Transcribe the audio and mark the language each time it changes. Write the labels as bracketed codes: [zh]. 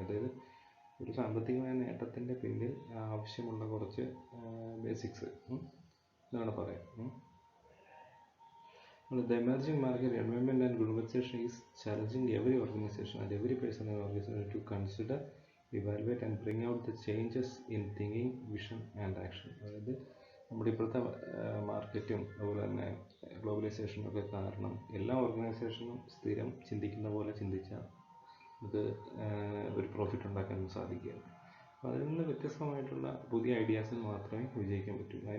[ml] അതായത് ഒരു സാമ്പത്തികമായ നേട്ടത്തിൻ്റെ പിന്നിൽ ആവശ്യമുള്ള കുറച്ച് ബേസിക്സ് എന്നാണ് പറയാം. [en] The emerging market environment and globalization is challenging every organization and every person in organization to consider, evaluate and bring out the changes in thinking, vision and action. [ml] അതായത് നമ്മുടെ ഇപ്പോഴത്തെ മാർക്കറ്റും അതുപോലെ തന്നെ ഗ്ലോബലൈസേഷനും ഒക്കെ കാരണം എല്ലാ ഓർഗനൈസേഷനും സ്ഥിരം ചിന്തിക്കുന്ന പോലെ ചിന്തിച്ചാൽ അത് ഒരു പ്രോഫിറ്റ് ഉണ്ടാക്കാൻ സാധിക്കുകയാണ്. അപ്പോൾ അതിൽ നിന്ന് വ്യത്യസ്തമായിട്ടുള്ള പുതിയ ഐഡിയാസിന് മാത്രമേ വിജയിക്കാൻ പറ്റൂ.